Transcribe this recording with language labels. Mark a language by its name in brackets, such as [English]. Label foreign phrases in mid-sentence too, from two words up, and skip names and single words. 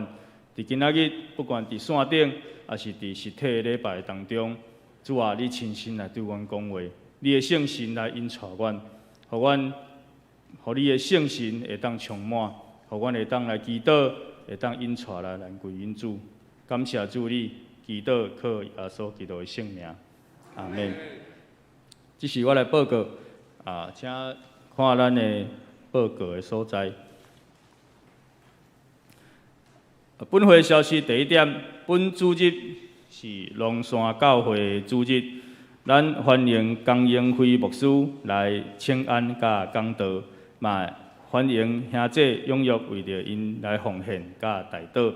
[Min Nan Chinese] 伫今仔日，不管伫线顶，还是伫实体的礼拜当中，主啊，你亲身来对阮讲话，你的圣神来引带阮，互你的圣神会当充满，互阮会当来祈祷，会当引带来归因主。感谢主你，祈祷靠耶稣基督的圣名，阿门。这是我来报告请看咱的报告的所在。本会消息第一点，本主日是龙山教会主日，咱欢迎江英辉牧师来请安甲讲道，嘛欢迎兄姐踊跃为着因来奉献甲代祷。